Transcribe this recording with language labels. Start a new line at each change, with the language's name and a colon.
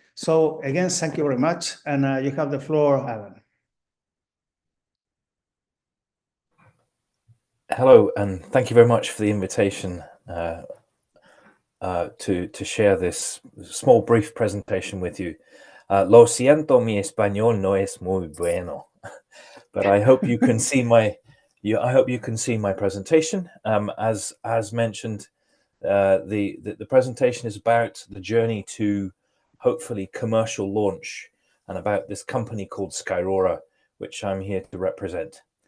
English: So again, thank you very much. And you have the floor, Alan. Hello, and thank you very much for the invitation to share this small brief presentation with you.
Spanish: Lo siento, mi español no es muy bueno,
English: but I hope you can see my presentation. As mentioned, the presentation is about the journey to hopefully commercial launch and about this company called Skyrora, which I'm here to represent.